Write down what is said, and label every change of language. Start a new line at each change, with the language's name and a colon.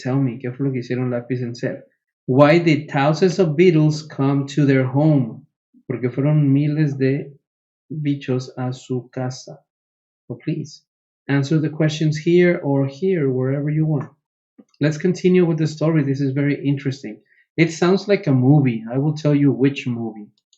English: Tell me,
Spanish: ¿qué fue lo que hicieron Lapis and Seb?
English: Why did thousands of beetles come to their home?
Spanish: Porque fueron miles de bichos a su casa.
English: So please, answer the questions here or here, wherever you want. Let's continue with the story. This is very interesting. It sounds like a movie. I will tell you which movie.